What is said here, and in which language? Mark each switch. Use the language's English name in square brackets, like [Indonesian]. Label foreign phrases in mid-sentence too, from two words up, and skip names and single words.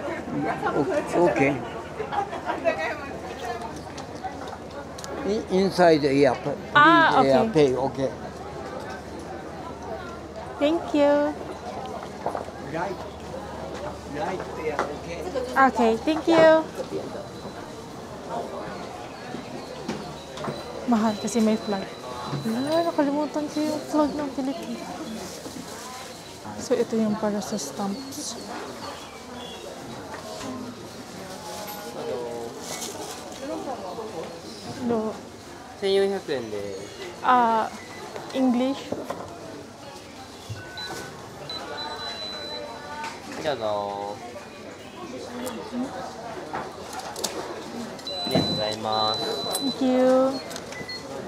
[English] Okay. Inside the air, okay. pay, okay. Thank you. Right there, okay. Okay, thank you. [Filipino] Mahal kasi may flag. Wala, nakalimutan ko yung flag ng Pilipinas. So, ito yung para sa stamps. [English] No. [Japanese] 1400 円で。 [English] English. [Japanese] どうぞ。ありがとうございます。 [English] Thank you.